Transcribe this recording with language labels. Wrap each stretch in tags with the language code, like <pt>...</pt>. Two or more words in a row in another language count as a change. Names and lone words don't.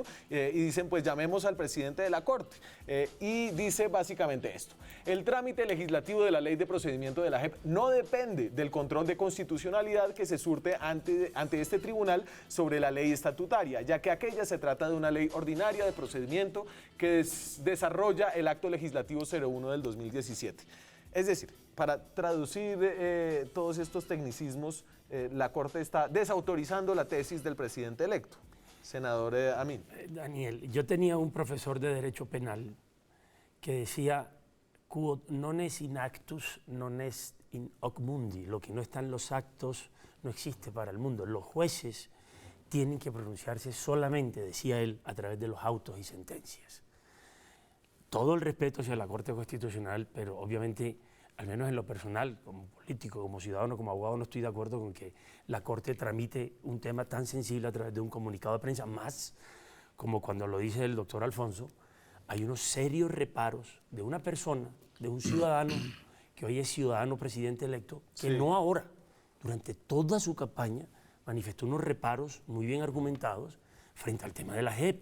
<es>Y dicen, pues llamemos al presidente de la Corte. Y dice básicamente esto: el trámite legislativo de la ley de procedimiento de la JEP no depende del control de constitucionalidad que se surte ante este tribunal sobre la ley estatutaria, ya que aquella se trata de una ley ordinaria de procedimiento que desarrolla el acto legislativo 01 del 2017. Es decir, para traducir todos estos tecnicismos, la Corte está desautorizando la tesis del presidente electo. Senador Amin. Daniel, yo tenía un profesor de Derecho Penal que decía,</es> <la>quod non est in actus, non est in hoc mundi.</la> <es>Lo que no está en los actos no existe para el mundo. Los jueces tienen que pronunciarse solamente, decía él, a través de los autos y sentencias. Todo el respeto hacia la Corte Constitucional, pero obviamente, al menos en lo personal, como político, como ciudadano, como abogado, no estoy de acuerdo con que la Corte tramite un tema tan sensible a través de un comunicado de prensa, más como cuando lo dice el doctor Alfonso, hay unos serios reparos de una persona, de un ciudadano, que hoy es ciudadano presidente electo, que no ahora, durante toda su campaña, manifestó unos reparos muy bien argumentados frente al tema de la JEP.</es>